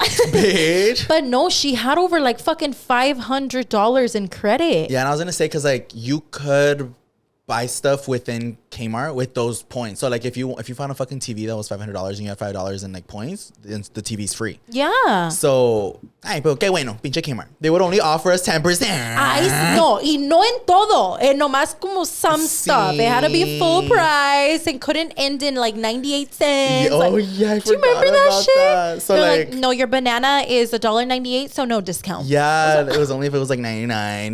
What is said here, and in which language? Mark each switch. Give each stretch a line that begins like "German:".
English: bitch. But no, she had over like fucking $500 in credit. Yeah, and I was gonna say because like you could buy stuff within Kmart with those points. So like if you found a fucking TV that was $500 and you had $5 in like points, then the TV's free. Yeah.
Spanish: So, ay, pero qué bueno, pinche Kmart.
English: They would only offer us 10%.
Spanish: Ay, no, y no en todo. Nomás como
English: some stuff. It had to be full price and couldn't end in like 98 cents. Oh, like, yeah, I do you remember that shit? That. So like, no, your banana is $1.98, so no discount. Yeah, it was only if it was like 99.